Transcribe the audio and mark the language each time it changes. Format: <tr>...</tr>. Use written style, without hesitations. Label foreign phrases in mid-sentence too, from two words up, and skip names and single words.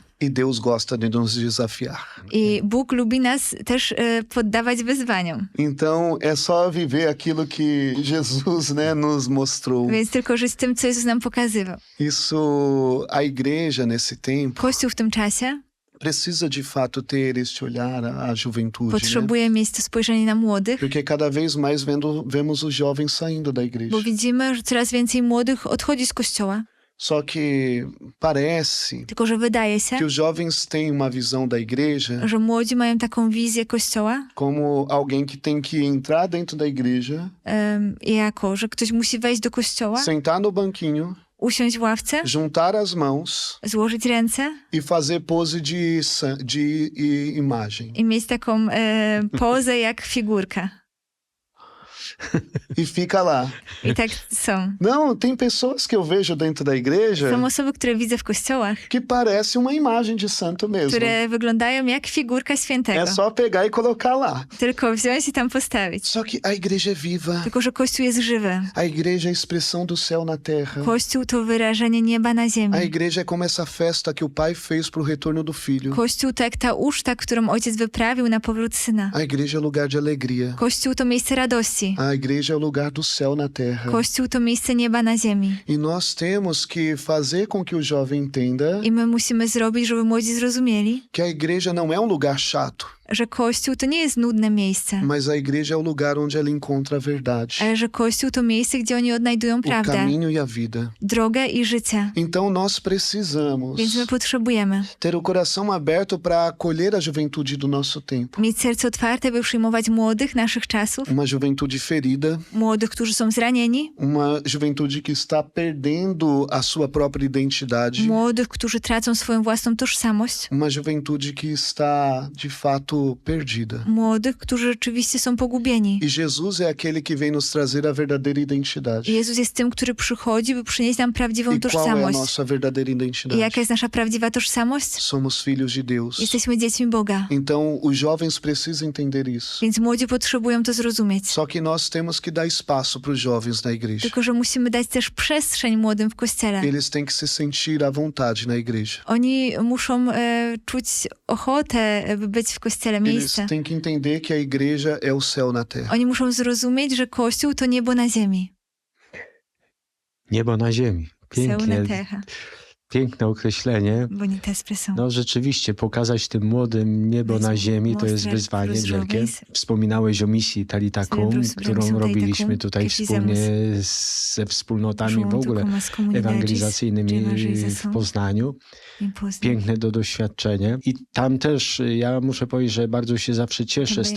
<pt>E Deus gosta de nos desafiar.</pt> <pl>i Bóg lubi nas też poddawać wyzwaniom.</pl> <pt>Então é só viver aquilo que Jesus, né, nos mostrou.</pt> <pl>Więc tylko żyć tym, co Jezus nam pokazywał.</pl> <pt>Isso, a igreja nesse tempo</pt> <pl>Kościół w tym czasie</pl> <pt>precisa de fato ter este olhar à juventude, né?</pt> <pl>potrzebuje mieć to spojrzenie na młodych,</pl> <pt>Porque cada vez mais vemos os jovens saindo da igreja.</pt> <pl>bo widzimy, że coraz więcej młodych odchodzi z Kościoła.</pl> <pt>Só que parece</pt> <pl>Tylko że wydaje się,</pl> <pt>que os jovens têm uma visão da igreja</pt> <pl>że młodzi mają taką wizję Kościoła</pl> <pt>como alguém que tem que entrar dentro da igreja,</pt> <pl>jako, że ktoś musi wejść do Kościoła,</pl> <pt>sentar no banquinho,</pt> <pl>usiąść w ławce,</pl> <pt>juntar as mãos</pt> <pl>złożyć ręce</pl> <pt>e fazer pose de imagem.</pt> <pl>i mieć taką pozę jak figurka.</pl> <pt>E fica lá.</pt> <pl>I tak są.</pl> <pt>Não, tem pessoas que eu vejo dentro da igreja</pt> <pl>Są osoby, które widzę w kościołach,</pl> <pt>que parece uma imagem de santo mesmo.</pt> <pl>które wyglądają jak figurka świętego.</pl> <pt>É só pegar e colocar lá.</pt> <pl>Tylko wziąć i tam postawić.</pl> <pt>Só que a igreja é viva.</pt> <pl>Tylko że Kościół jest żywy.</pl> <pt>A igreja é a expressão do céu na terra.</pt> <pl>Kościół to wyrażenie nieba na ziemi.</pl> <pt>A igreja é como essa festa que o pai fez para o retorno do filho.</pt> <pl>Kościół to jak ta uczta, którą ojciec wyprawił na powrót syna.</pl> <pt>A igreja é lugar de alegria.</pt> <pl>Kościół to miejsce radości.</pl> <pt>A igreja é o lugar do céu na terra.</pt> <pl>Kościół to miejsce nieba na ziemi.</pl> <pt>E nós temos que fazer com que o jovem entenda</pt> <pl>I my musimy zrobić, żeby młodzi zrozumieli,</pl> <pt>que a igreja não é um lugar chato,</pt> <pl>że Kościół to nie jest nudne miejsce,</pl> <pt>mas a igreja é o lugar onde ela encontra a verdade,</pt> <pl>ale że Kościół to miejsce, gdzie oni odnajdują</pl> <pt>o</pt> <pl>prawdę,</pl> <pt>caminho e a vida.</pt> <pl>drogę i życie.</pl> <pt>Então nós precisamos</pt> <pl>Więc my potrzebujemy</pl> <pt>ter o coração aberto para acolher a juventude do nosso tempo.</pt> <pl>mieć serce otwarte, by przyjmować młodych naszych czasów,</pl> <pt>Uma juventude ferida,</pt> <pl>młodych, którzy są zranieni,</pl> <pt>uma juventude que está perdendo a sua própria identidade,</pt> <pl>młodych, którzy tracą swoją własną tożsamość,</pl> <pt>uma juventude que está de fato perdida.</pt> <pl>młodych, którzy rzeczywiście są pogubieni.</pl> <pt>E Jesus é aquele que vem nos trazer a verdadeira identidade.</pt> <pl>I Jezus jest tym, który przychodzi, by przynieść nam prawdziwą</pl> <pt>E qual é a</pt> <pl>tożsamość.</pl> <pt>nossa verdadeira</pt> <pl>I</pl> <pt>identidade?</pt> <pl>jaka jest nasza prawdziwa tożsamość?</pl> <pt>Somos filhos de Deus.</pt> <pl>Jesteśmy dziećmi Boga.</pl> <pt>Então, os jovens precisam entender isso.</pt> <pl>Więc młodzi potrzebują to zrozumieć.</pl> <pt>Só que nós temos que dar espaço para os jovens na igreja.</pt> <pl>Tylko że musimy dać też przestrzeń młodym w kościele.</pl> <pt>Eles têm que se sentir à vontade na igreja.</pt> <pl>Oni muszą czuć ochotę, by być w kościele,</pl> <pt>Eles</pt> <pl>miejsce.</pl> <pt>têm que entender que a igreja é o céu na terra.</pt> <pl>Oni muszą zrozumieć, że Kościół to niebo na ziemi. Niebo na ziemi.</pl> <pt>Céu na</pt> <pl>Pięknie,</pl> <pt>terra.</pt> <pl>piękne określenie.</pl> <pt>Bonita expressão.</pt> <pl>No rzeczywiście, pokazać tym młodym niebo Więc na ziemi to jest</pl> <pt>mostrar</pt> <pl>wyzwanie</pl> <pt>pros</pt> <pl>wielkie.</pl> <pt>jovens.</pt> <pl>Wspominałeś o misji Talitakum,</pl> <pt>Lembro sobre a</pt> <pl>którą</pl> <pt>missão</pt> <pl>robiliśmy Talitakum, tutaj</pl> <pt>que</pt> <pl>wspólnie ze wspólnotami w</pl> <pt>Junto</pt> <pl>ogóle</pl> <pt>com as comunidades de</pt> <pl>ewangelizacyjnymi w</pl> <pt>evangelização</pt> <pl>Poznaniu.</pl> <pt>em Poznań.</pt> <pl>Piękne to doświadczenie. I tam też ja muszę powiedzieć, że bardzo się zawsze cieszę z</pl>